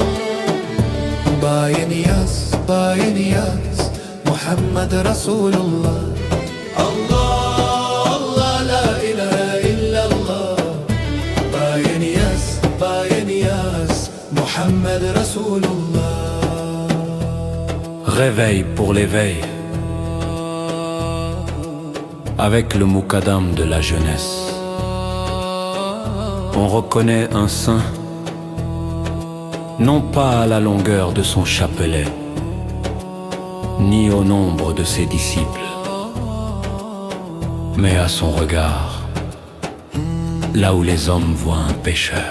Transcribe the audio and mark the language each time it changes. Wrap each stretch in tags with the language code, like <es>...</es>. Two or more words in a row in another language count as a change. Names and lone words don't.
<ar>Baye Niyaz, محمد رسول الله. الله، الله، لا إله إلا الله. Baye Niyaz, محمد رسول الله.</ar> <fr>Réveil pour l'éveil, avec le moukadam de la jeunesse. On reconnaît un saint, non pas à la longueur de son chapelet, ni au nombre de ses disciples, mais à son regard, là où les hommes voient un pécheur.</fr>